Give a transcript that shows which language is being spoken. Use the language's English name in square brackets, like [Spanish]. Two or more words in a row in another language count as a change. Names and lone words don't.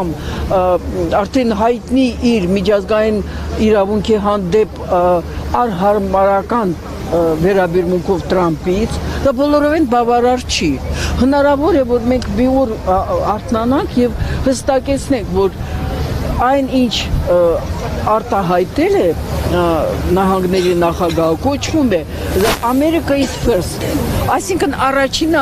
[Armenian] արդեն հայտնի իր միջազգային իրավունքի հանդեպ արհարմարական վերաբերմունքով Տրամպից, դա բոլորովին բավարար չի։ Հնարավոր է, որ մենք մի օր արթնանանք եւ հստակեցնենք, որ այն ինչ արտահայտել է նահանգների նախագահը կոչվում է [English] America is first, [Armenian] այսինքն առաջինը